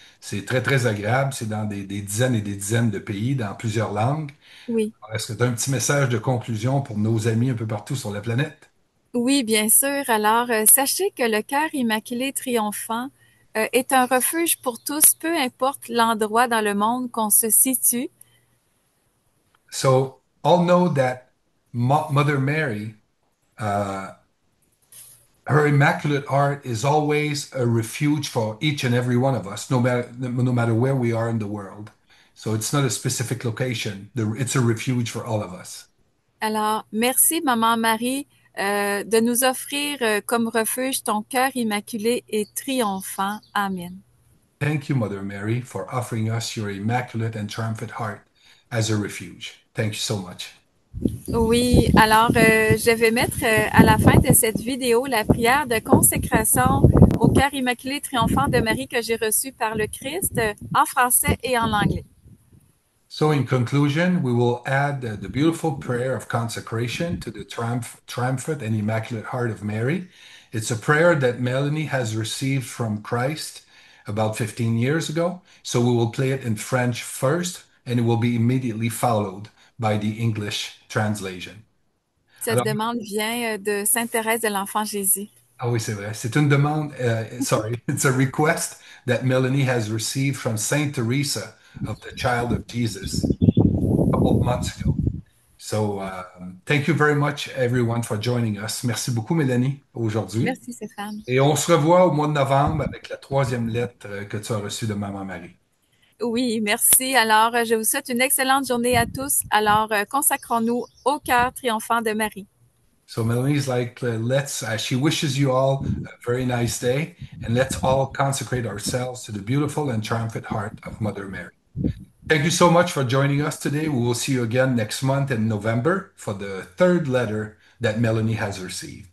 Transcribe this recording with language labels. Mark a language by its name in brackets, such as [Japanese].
[French] C'est très, très agréable. C'est dans des dizaines et des dizaines de pays, dans plusieurs langues. Oui. Alors, est-ce que tu as un petit message de conclusion pour nos amis un peu partout sur la planète? Oui, bien sûr. Alors, sachez que le cœur immaculé triomphant est un refuge pour tous, peu importe l'endroit dans le monde qu'on se situe. [English] So, all know that Mother Mary, her immaculate heart is always a refuge for each and every one of us, no matter where we are in the world. So it's not a specific location. It's a refuge for all of us. [French] Alors, merci, Maman Marie, de nous offrir comme refuge ton cœur immaculé et triomphant. Amen. [English] Thank you, Mother Mary, for offering us your immaculate and triumphant heart as a refuge. Thank you so much. [French] Oui, alors je vais mettre à la fin de cette vidéo la prière de consécration au cœur immaculé triomphant de Marie que j'ai reçue par le Christ en français et en anglais. [English] So, in conclusion, we will add the beautiful prayer of consecration to the triumphant and immaculate heart of Mary. It's a prayer that Melanie has received from Christ about 15 years ago. So, we will play it in French first, and it will be immediately followed by the English translation. [French] Cette Alors, demande vient de Sainte Thérèse de l'Enfant Jésus. ah oui, c'est vrai. C'est une demande, [English] sorry, it's a request that Melanie has received from Saint Teresa of the Child of Jesus a couple of months ago. So, thank you very much, everyone, for joining us. [French] Merci beaucoup, Mélanie, aujourd'hui. Merci, Stéphane. Et on se revoit au mois de novembre avec la troisième lettre que tu as reçue de Maman Marie. Oui, merci. Alors, je vous souhaite une excellente journée à tous. Alors, consacrons-nous au cœur triomphant de Marie. [English] So Melanie's like, she wishes you all a very nice day, and let's all consecrate ourselves to the beautiful and triumphant heart of Mother Mary. Thank you so much for joining us today. We will see you again next month in November for the third letter that Melanie has received.